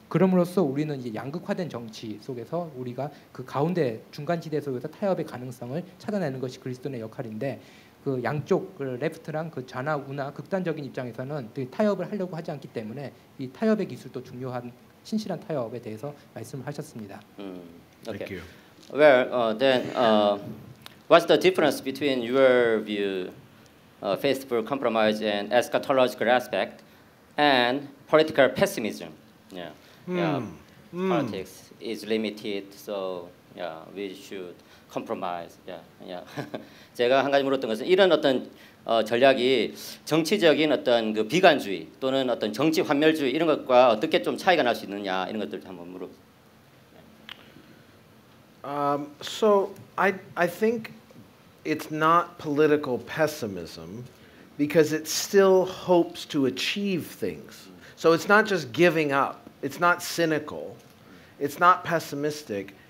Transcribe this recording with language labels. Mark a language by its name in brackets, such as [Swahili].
[Korean] 그럼으로써 우리는 이제 양극화된 정치 속에서 우리가 그 가운데 중간지대 속에서 타협의 가능성을 찾아내는 것이 그리스도인의 역할인데 그 양쪽 그 레프트랑 그 좌나 우나 극단적인 입장에서는 타협을 하려고 하지 않기 때문에 이 타협의 기술도 중요한 신실한 타협에 대해서 말씀을 하셨습니다. Okay. [English] Well, then what's the difference between your view, faithful compromise and eschatological aspect, and political pessimism? Yeah. Politics is limited, so Yeah, we should compromise. Yeah, yeah. [Korean] 제가 한 가지 물었던 것은 이런 어떤 전략이 정치적인 어떤 그 비관주의 또는 어떤 정치 환멸주의 이런 것과 어떻게 좀 차이가 날 수 있느냐 이런 것들 한번 물어. [English] So I think it's not political pessimism because it still hopes to achieve things. So it's not just giving up. It's not cynical. It's not pessimistic.